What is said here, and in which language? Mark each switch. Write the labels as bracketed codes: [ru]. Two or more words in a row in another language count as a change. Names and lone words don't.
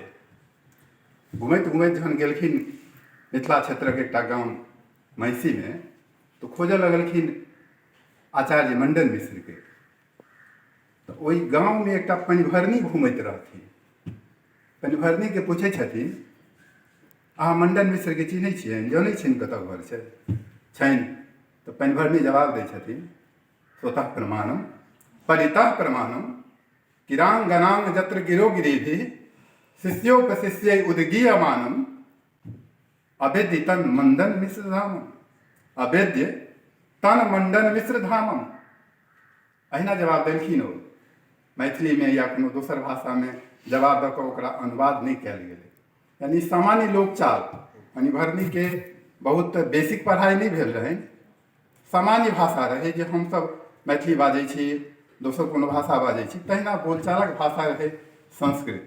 [mai] घुमैत घुमैत जहन गेलखिन मिथिला क्षेत्र के एकटा गाँव महिषी में, तो खोजऽ लगलखिन आचार्य मंडन मिश्र के। तो ओहि गाँव में एकटा पानिभरनी घूमैत रहथिन। पानिभरनी के पूछे छथिन, अहाँ मंडन मिश्र के चिन्है छियनि, जानै छियनि कतऽ घर छनि? तो पानिभरनी जवाब दै छथिन, [sa] स्वतः प्रमाणम परितः प्रमाणम किरांगनांग जत्र गिरो गिरिभिः शिष्योपशिष्यै उद्गीयमानम अवेद्य तन मंडन मिश्र धामम। अवेद्य तन मंडन मिश्र धामम। [mai] अहिना जवाब देलखिन ओ। मैथिली में या कोनो दोसर भाषा में जवाब दऽ कऽ ओकरा अनुवाद नहीं कयल गेलै। यानी सामान्य लोकचाल, पानिभरनी के बहुत बेसिक पढ़ाई नहीं भेल रहै, सामान्य भाषा रहे जे हमसब मैथिली बाजै छी, दोसर कोनो भाषा बाजै छी, तहिना बोलचालक भाषा रहे संस्कृत।